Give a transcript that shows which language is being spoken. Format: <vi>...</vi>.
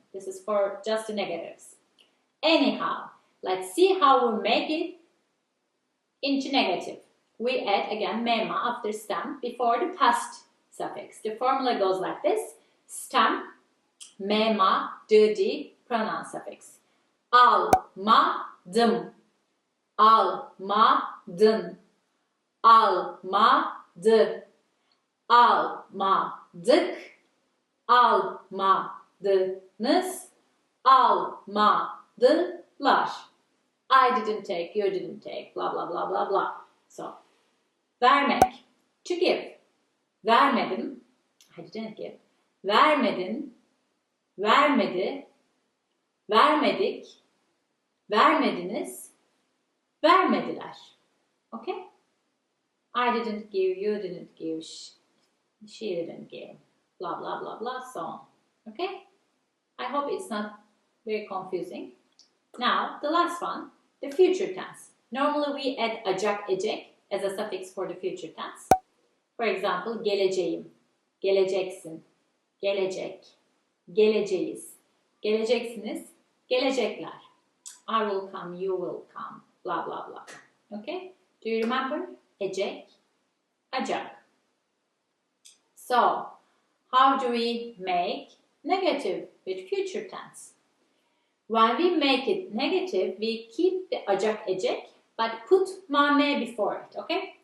<en>This is for just the negatives. Anyhow, let's see how we make it into negative. We add again mema after stem before the past suffix. The formula goes like this. Stem, mema, dı, pronoun suffix.</en> <tr>Almadım, almadın, almadı, almadık, almadınız, almadılar.</tr> <en>I didn't take, you didn't take, blah, blah, blah, blah, blah. So, vermek, to give.</en> <tr>Vermedim,</tr> <en>I didn't give.</en> <tr>Vermedin, vermedi, vermedik, vermediniz, vermediler.</tr> <en>Okay? I didn't give, you didn't give, she didn't give, blah, blah, blah, blah, so on. Okay? I hope it's not very confusing. Now, the last one, the future tense. Normally we add acak, ecek as a suffix for the future tense. For example,</en> <tr>geleceğim, geleceksin, gelecek, geleceğiz, geleceksiniz, gelecekler.</tr> <en>I will come, you will come, blah, blah, blah. Okay? Do you remember? Ecek, acak. So, how do we make negative with future tense? When we make it negative, we keep the acak, ecek, but put mame before it, okay?</en>